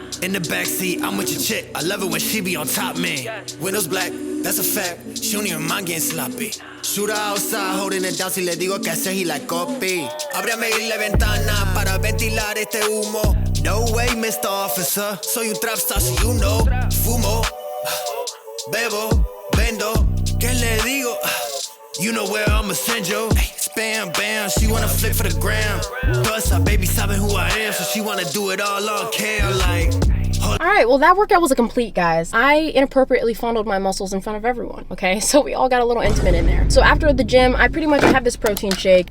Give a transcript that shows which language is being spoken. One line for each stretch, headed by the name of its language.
English: In the backseat, I'm with your chick, I love it when she be on top, man. Windows black, that's a fact, she don't even mind getting sloppy. Shooter outside, holding it down,
Spanish: si le digo que hacer,
English: he like copy.
Spanish: Ábrame la ventana para ventilar este humo.
English: No way, Mr. Officer,
Spanish: soy un
English: trap star, so you know.
Spanish: Fumo, bebo, vendo, ¿qué le digo?
English: You know where I'ma send you. Bam, bam, she wanna flick for the gram. Plus, her baby
Spanish: sabe
English: who I am, so she wanna do it all on cam. Like, Alright, well that workout was a complete, guys. I inappropriately fondled my muscles in front of everyone, okay? So we all got a little intimate in there. So after the gym, I pretty much have this protein shake.